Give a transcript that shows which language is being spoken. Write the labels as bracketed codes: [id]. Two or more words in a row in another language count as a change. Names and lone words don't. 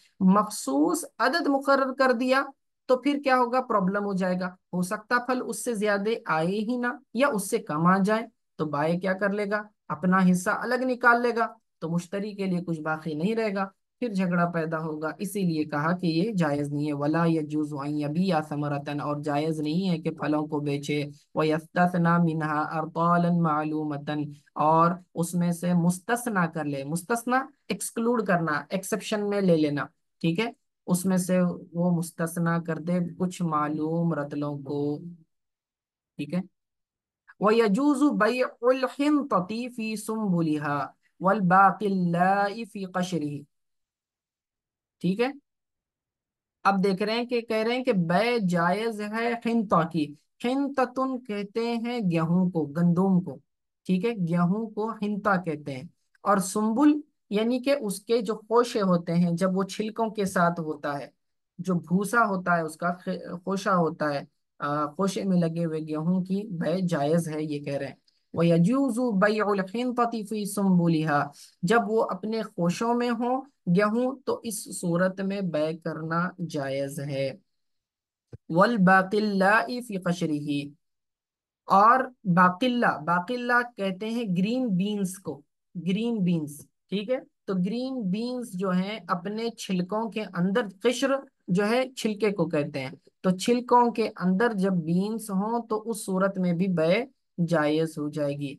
[hi] मखसूस अदद मुकर्रर कर दिया, तो फिर क्या होगा? प्रॉब्लम हो जाएगा, हो सकता फल उससे ज्यादा आए ही ना या उससे कम आ जाए, तो बाय क्या कर लेगा? अपना हिस्सा अलग निकाल लेगा, तो मुश्तरी के लिए कुछ बाकी नहीं रहेगा, फिर झगड़ा पैदा होगा। इसीलिए कहा कि ये जायज नहीं है। [ar] وَلَا يَجُوزُ أَنْ يَبِيعَ ثَمَرَةً, [hi] और जायज नहीं है कि फलों को बेचे। [ar] وَيَسْتَثْنِيَ مِنْهَا أَرْطَالًا مَعْلُومَةً, [hi] और उसमें से मुस्तस्ना कर ले। मुस्तस्ना एक्सक्लूड करना, एक्सेप्शन में ले लेना, ठीक है, उसमें से वो मुस्तस्ना कर दे कुछ मालूम रतलों को। ठीक है। [ar] وَيَجُوزُ بَيْعُ الْحِنْطَةِ فِي سُنْبُلِهَا وَالْبَاقِلَّاءِ فِي قِشْرِهِ. [hi] ठीक है। अब देख रहे हैं कि कह रहे हैं कि बै जायज है हिंता की। हिंततुन कहते हैं गेहूं को, गंदुम को। ठीक है, गेहूं को हिंता कहते हैं। और सुम्बुल यानी कि उसके जो खोशे होते हैं, जब वो छिलकों के साथ होता है, जो भूसा होता है उसका खोशा होता है, खोशे में लगे हुए गेहूं की बै जायज है, ये कह रहे हैं। [ar] وَيَجُوزُ بَيْعُ الْحِنْطَةِ فِي سُنْبُلِهَا, [hi] जब वो अपने खोशों में हो गेहूं, तो इस सूरत में बै करना जायज है। [ar] وَالْبَاقِلَّاءِ فِي قِشْرِهِ, [hi] और बाकिल्ला, बाकिल्ला कहते हैं [en] green beans [hi] को, [en] green beans. [hi] ठीक है। तो [en] green beans [hi] जो हैं अपने छिलकों के अंदर, किश्र जो है छिलके को कहते हैं, तो छिलकों के अंदर जब बीन्स हों तो उस सूरत में भी बै जायज हो जाएगी।